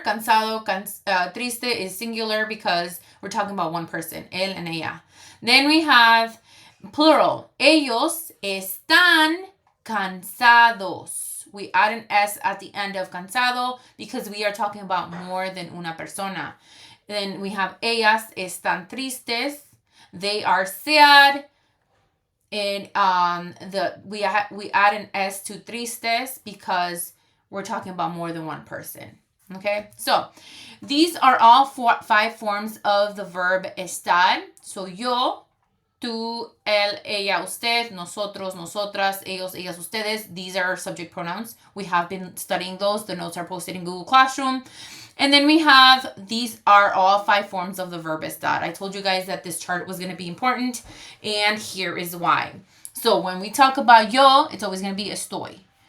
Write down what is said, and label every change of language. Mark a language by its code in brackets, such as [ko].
[en] Cansado, triste is singular because we're talking about one person, él and ella. Then we have plural. [es] Ellos están cansados. [en] We add an S at the end of cansado because we are talking about more than [es] una persona. [en] Then we have [es] ellas están tristes. [en] They are sad. And we add an S to tristes because we're talking about more than one person. Okay, so these are all 5 forms of the verb estar. [es] So yo, tú, él, ella, usted, nosotros, nosotras, ellos, ellas, ustedes. [en] These are subject pronouns. We have been studying those. The notes are posted in Google Classroom. And then we have, these are all 5 forms of the verb estar. I told you guys that this chart was going to be important, and here is why. So when we talk about yo, it's always going to be estoy.